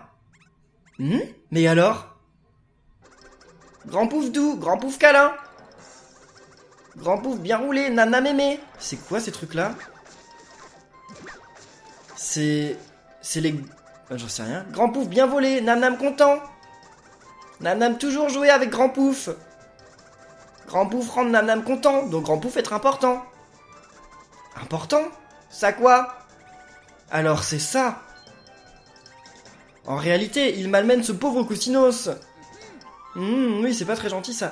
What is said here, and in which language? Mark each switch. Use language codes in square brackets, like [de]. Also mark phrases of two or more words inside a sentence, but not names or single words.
[fr] Mais alors? Grand pouf doux, grand pouf câlin. Grand pouf bien roulé, Nam-Nam aimé. C'est quoi ces trucs-là? C'est les... j'en sais rien. Grand pouf bien volé, Nam-Nam content. Nam-Nam toujours jouer avec grand pouf. Grand pouf rendre Nam-Nam content, donc grand pouf être important. Important? Ça quoi? Alors c'est ça. En réalité, il malmène ce pauvre Cousinos. Oui, c'est pas très gentil ça.